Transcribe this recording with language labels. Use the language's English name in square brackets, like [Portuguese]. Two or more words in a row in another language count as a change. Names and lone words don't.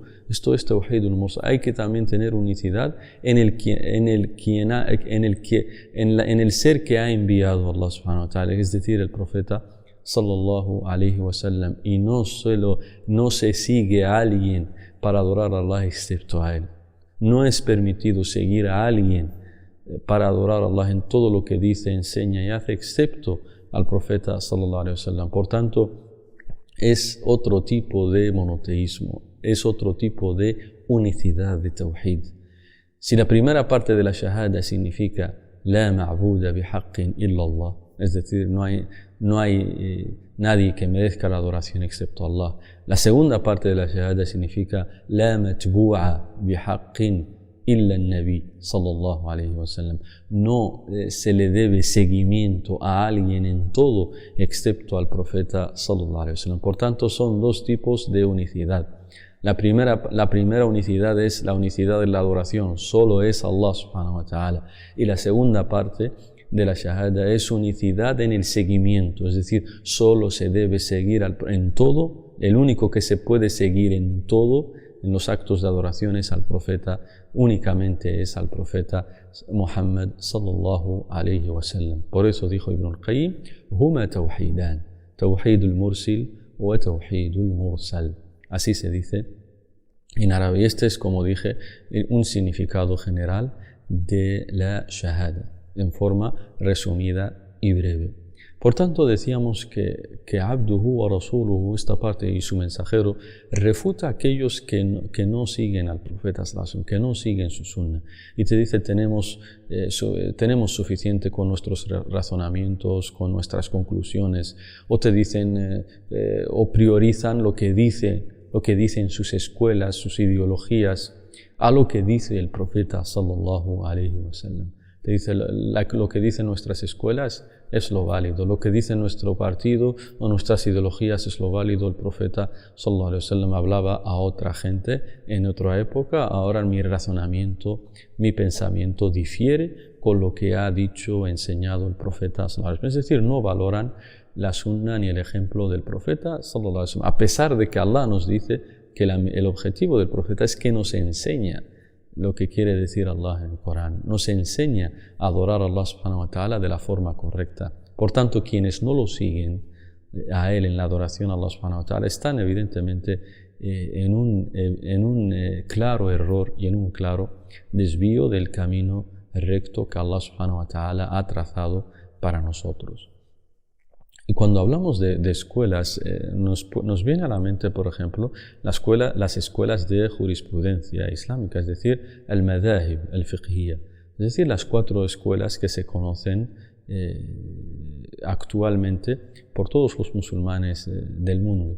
[Spanish] Esto es [Arabic] توحيد المرسل. [Spanish] Hay que también tener unicidad en el ser que ha enviado Allah [Arabic] سبحانه وتعالى, [Spanish] es decir, el profeta [Arabic] صلى الله عليه وسلم. [Spanish] Y no se sigue a alguien para adorar a Allah excepto a él. No es permitido seguir a alguien para adorar a Allah en todo lo que dice, enseña y hace, excepto al profeta [Arabic] صلى الله عليه وسلم. [Spanish] Por tanto, es otro tipo de monoteísmo, es otro tipo de unicidad de tawhid. Si la primera parte de la shahada significa [Arabic] لا معبود بحق إلا الله, [Spanish] es decir, no hay nadie que merezca la adoración excepto Allah. La segunda parte de la shahada significa [Arabic] لا متبوع بحق إلا النبي صلى الله عليه وسلم. [Spanish] No se le debe seguimiento a alguien en todo excepto al profeta [Arabic] صلى الله عليه وسلم. [Spanish] Por tanto, son dos tipos de unicidad. La primera unicidad es la unicidad de la adoración, solo es Allah [Arabic] سبحانه وتعالى. [Spanish] Y la segunda parte de la shahada es unicidad en el seguimiento, es decir, solo se debe seguir en todo, el único que se puede seguir en todo, en los actos de adoración, es al profeta, únicamente es al profeta Muhammad [Arabic] صلى الله عليه وسلم. [Spanish] Por eso dijo [Arabic] Ibn al-Qayyim: هما توحيدان توحيد المرسل وتوحيد المرسل. [Spanish] Así se dice en árabe. Este es, como dije, un significado general de la shahada, en forma resumida y breve. Por tanto, decíamos que [Arabic] عبده ورسوله, [Spanish] esta parte, y su mensajero, refuta a aquellos que no siguen al profeta [Arabic] صلى الله عليه وسلم, [Spanish] que no siguen su sunna. Y te dice, tenemos suficiente con nuestros razonamientos, con nuestras conclusiones. O te dicen, o priorizan lo que dicen sus escuelas, sus ideologías, a lo que dice el profeta [Arabic] صلى الله عليه وسلم. [Spanish] Te dice, lo que dicen nuestras escuelas es lo válido, lo que dice nuestro partido o nuestras ideologías es lo válido. El profeta [Arabic] صلى الله عليه وسلم [Spanish] hablaba a otra gente en otra época, ahora mi razonamiento, mi pensamiento difiere con lo que ha dicho o enseñado el profeta [Arabic] صلى الله عليه وسلم. [Spanish] Es decir, no valoran la sunna ni el ejemplo del profeta [Arabic] صلى الله عليه وسلم, [Spanish] a pesar de que Allah nos dice que el objetivo del profeta es que nos enseña lo que quiere decir Allah en el Corán, nos enseña a adorar a Allah [Arabic] سبحانه وتعالى [Spanish] de la forma correcta. Por tanto, quienes no lo siguen a él en la adoración a Allah [Arabic] سبحانه وتعالى [Spanish] están evidentemente en un claro error y en un claro desvío del camino recto que Allah [Arabic] سبحانه وتعالى [Spanish] ha trazado para nosotros. Y cuando hablamos de escuelas, nos viene a la mente, por ejemplo, las escuelas de jurisprudencia islámica, es decir, el madahib, el fiqhiyya, es decir, las 4 escuelas que se conocen actualmente por todos los musulmanes del mundo.